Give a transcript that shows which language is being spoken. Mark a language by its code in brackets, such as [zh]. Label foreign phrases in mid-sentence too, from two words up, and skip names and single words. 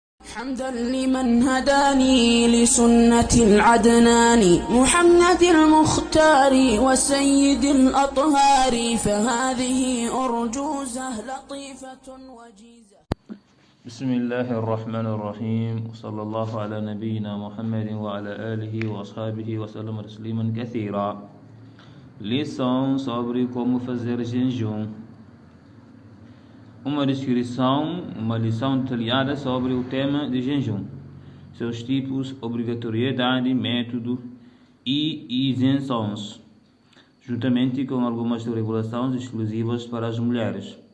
[ar] حمدا لمن هداني لسنة العدنان محمد المختار وسيد الأطهار فهذه أرجوزة لطيفة وجيزة. بسم الله الرحمن الرحيم وصلى الله على نبينا محمد وعلى آله وأصحابه وسلم تسليما كثيرا. [pt] Lição sobre como fazer jejum. Uma lição detalhada sobre o tema de jejum, seus tipos, obrigatoriedade, método e isenções, juntamente com algumas regulações exclusivas para as mulheres.